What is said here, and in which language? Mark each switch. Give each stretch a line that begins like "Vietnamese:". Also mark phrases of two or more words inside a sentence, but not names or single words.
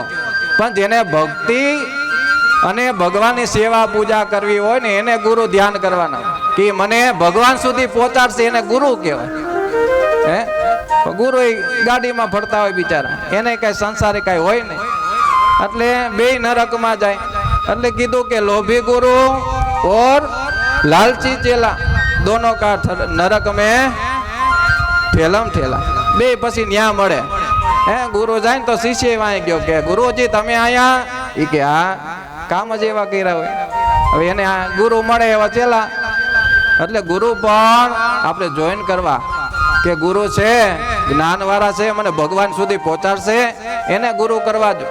Gujarati: પણ જેને ભક્તિ અને ભગવાનની સેવા પૂજા કરવી હોય ને એને ગુરુ ધ્યાન કરવાના, કે મને ભગવાન સુધી પહોંચાડશે, એને ગુરુ કહેવાય. હે ગુરુ ગાડીમાં ફરતા હોય બિચારા, એને કઈ સંસારે કઈ હોય નહીં, એટલે બે નરકમાં જાય. એટલે કીધું કે લોભી ગુરુ
Hindi: और लालची चेला दोनों का नरक में ठेलम ठेला.
Gujarati: બે પછી ન્યા મળે. હે ગુરુ જાય તો શિષ્ય વાંઈ ગયો કે ગુરુજી તમે આયા? ઈ કે હા, કામ જ એવા કર્યા હોય. હવે એને ગુરુ મળે એવા ચેલા. એટલે ગુરુ પણ આપણે જોઈન કરવા કે ગુરુ છે, જ્ઞાન વાળા છે, મને ભગવાન સુધી પહોંચાડશે, એને ગુરુ કરવા જો.